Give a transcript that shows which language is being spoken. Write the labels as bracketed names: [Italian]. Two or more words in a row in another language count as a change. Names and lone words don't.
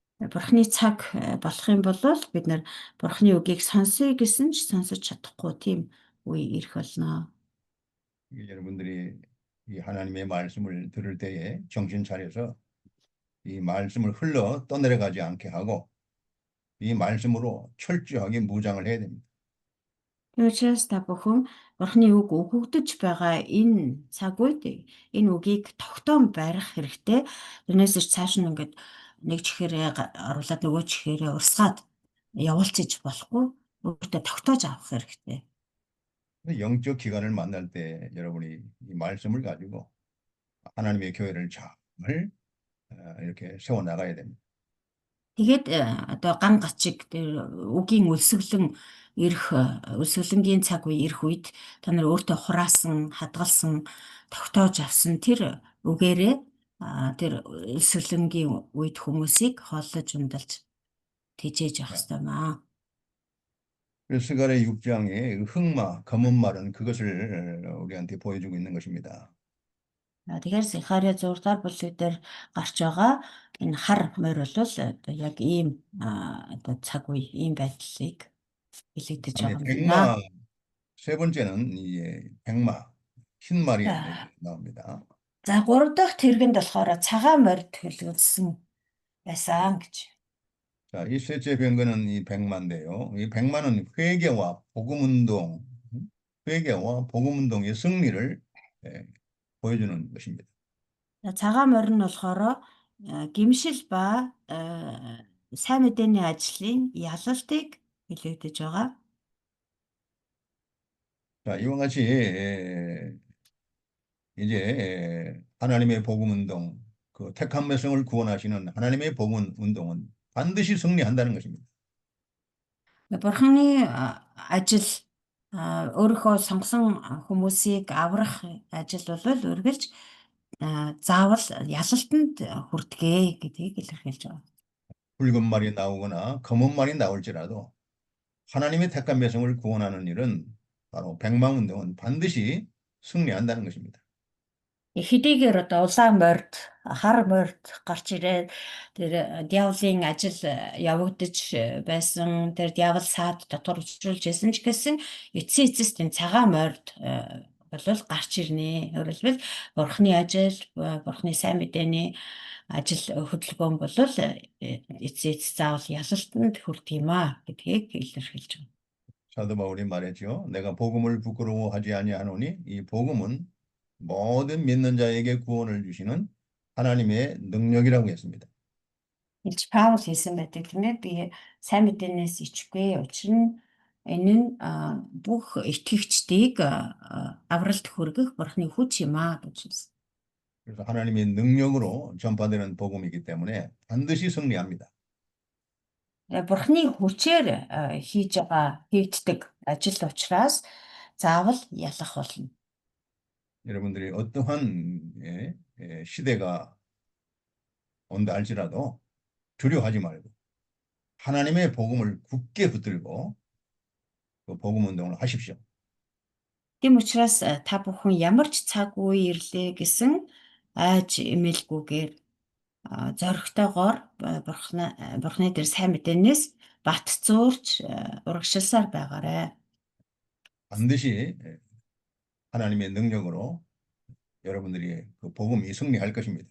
[Mongolian] Бурхны цаг болох юм бол бид нар Бурхны үгийг сонсъё гэсэн ч сонсож чадахгүй тийм үе ирэх болно. [Korean] 여러분들이 이 하나님의 말씀을 들을 때에 정신 차려서 이 말씀을 흘러 떠내려가지 않게 하고 이 말씀으로 철저하게 무장을 해야 됩니다. [Mongolian] Түүнээс та бүхэн Бурхны үг өгөгдөж байгаа энэ цаг үед энэ үгийг тогтоон барих хэрэгтэй. Тэрнээс ч цааш нь ингээд нэг чихээрээ оруулаад нөгөө чихээрээ урсгаад явуулчих болохгүй. Өөртөө тогтоож авах хэрэгтэй. [Korean] 영적 기관을 만날 때 여러분이 이 말씀을 가지고 하나님의 교회를 잘 이렇게 세워 나가야 됩니다. [Mongolian] Тэгээд одоо ган гачиг тэр үгийн өлсгөлэн ирэх өлсгөлэнгийн цаг үе ирэх үед та нар өөртөө хураасан, хадгалсан, тогтоож авсан тэр үгээрээ тэр өлсгөлэнгийн үед хүмүүсийг хооллож ундалж тэжээж явах ёстой маа. [Korean] 그래서 스가랴 6장의 흑마, 검은 말은 그것을 우리한테 보여주고 있는 것입니다. [Mongolian] Тэгэхээр Захария 6 дахь бүлэг дээр гарч байгаа энэ хар морь бол одоо яг ийм одоо цаг үе, ийм байдлыг илэрдэж [Korean] 아니, [Mongolian] байгаа юм [Korean] 백마, [Mongolian] байна. [Korean] 세 번째는 이 백마, 흰 말이 자. 나옵니다. [Mongolian] За 3 дахь тэргэнд болохоор цагаан морь төлөвлөсөн байсан гэж. [Korean] 자, 이 셋째 병거는 이 백마인데요. 이 백마는 회개와 복음운동, 회개와 복음운동의 승리를 보여주는 것입니다. [Mongolian] Цагаан морь нь болохоор гимшил ба сайн мэдээний ажлын ялалтыг илэрдэж байгаа. [Korean] 자, 이와 같이 이제 하나님의 복음운동, 그 택한 백성을 구원하시는 하나님의 복음운동은 반드시 승리한다는 것입니다. [Mongolian] Бурханы ажил өөрийнхөө сонгосон хүмүүсийг аврах ажил бол үргэлж заавал ялалтанд хүрдэгэ гэдгийг илэрхийлж байгаа. [Korean] 붉은 말이 나오거나 검은 말이 나올지라도 하나님의 택한 백성을 구원하는 일은 바로 백마운동은 반드시 승리한다는 것입니다. [Mongolian] Хэдийгээр одоо улаан морьд, хар морьд гарч ирээд тэр диаволын ажил явагдаж байсан, тэр диавол саад дотор учруулж байсан ч гэсэн эцсийн эцэст энэ цагаан морьд бол гарч ирнэ. Өөрөлдвөл Бурхны ажил, Бурхны сайн мэдээний ажил хөдөлгөөн бол эцсийн эцэст заавал ялалтанд хүрдэг юм а гэдгийг илэрхийлж байна. [Korean] 사도 바울이 말했죠. 내가 복음을 부끄러워하지 아니하노니 이 복음은 모든 믿는 자에게 구원을 주시는 하나님의 능력이라고 했습니다. [Mongolian] Илж Паул хэлсэн байдаг тийм ээ. Би сайн мэдээнээс ичгүй. Учир нь энэ нь бүх итгэгчдийг авралт хүргэх Бурхны хүч юм аа гэж хэлсэн. [Korean] 그래서 하나님의 능력으로 전파되는 복음이기 때문에 반드시 승리합니다. [Mongolian] Бурхны хүчээр хийгддэг ажил учраас заавал ялах болно. [Korean] 여러분들이 어떠한 시대가 온다 할지라도 두려워하지 말고 하나님의 복음을 굳게 붙들고 그 복음 운동을 하십시오. [Mongolian] Тийм учраас та бүхэн ямар ч цаг үе ирлээ гэсэн айж эмээлгүйгээр зоригтойгоор Бурхны дээр сайн мэдээнээс бат зуурч урагшилсаар байгаарай. [Korean] 반드시 하나님의 능력으로 여러분들이 그 복음이 승리할 것입니다.